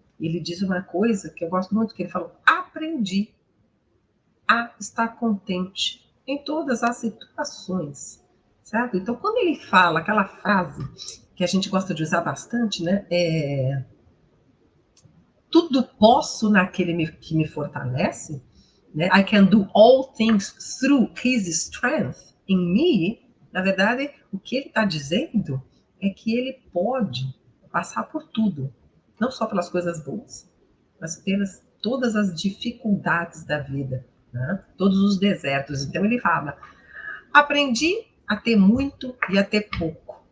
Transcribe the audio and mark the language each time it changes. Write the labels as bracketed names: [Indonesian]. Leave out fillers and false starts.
[Portuguese] Ele diz uma coisa que eu gosto muito, que ele falou: aprendi a estar contente em todas as situações, certo? Então, quando ele fala aquela frase que a gente gosta de usar bastante, né? Tudo posso naquele que me fortalece, né? [English] I can do all things through his strength in me. [Portuguese] Na verdade, o que ele está dizendo é que ele pode passar por tudo, não só pelas coisas boas, mas pelas todas as dificuldades da vida, né? Todos os desertos. Então ele fala: aprendi a ter muito e a ter pouco.